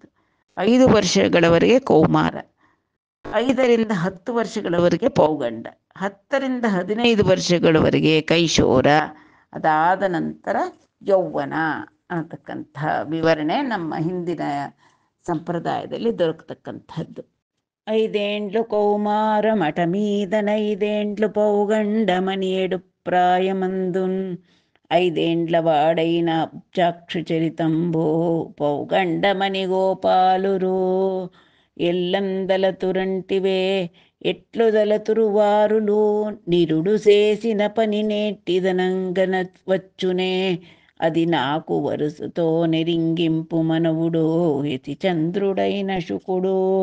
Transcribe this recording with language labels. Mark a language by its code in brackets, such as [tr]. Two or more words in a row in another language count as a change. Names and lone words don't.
[kn] 5 ವರ್ಷಗಳವರೆಗೆ ಕೌಮಾರ, 5ರಿಂದ 10 ವರ್ಷಗಳವರೆಗೆ ಪೌಗಂಡ, 10ರಿಂದ 15 ವರ್ಷಗಳವರೆಗೆ ಕೈಶೋರ, ಅದಾದ ನಂತರ ಯೌವನ ಅನ್ನತಕ್ಕಂಥ ವಿವರಣೆ ನಮ್ಮ ಹಿಂದಿನ ಸಂಪ್ರದಾಯದಲ್ಲಿ ದೊರಕತಕ್ಕಂಥದ್ದು. [te] 5 ఏండ్లు కౌమార మఠమీదనైదేండ్లు పౌగండ మనియేడు ప్రాయమందున్ 5 ఏండ్ల వాడైన అబ్జాక్షు చరితంబో పౌగండమని గోపాలురు ఎల్లందలతురంటివే ఎట్లు దలతురువారులు నిరుడు చేసిన పని నేట్టిదనంగన వచ్చునే అది నాకు వరుసతో నెరింగింపు మనవుడు యతి చంద్రుడైన శుకుడు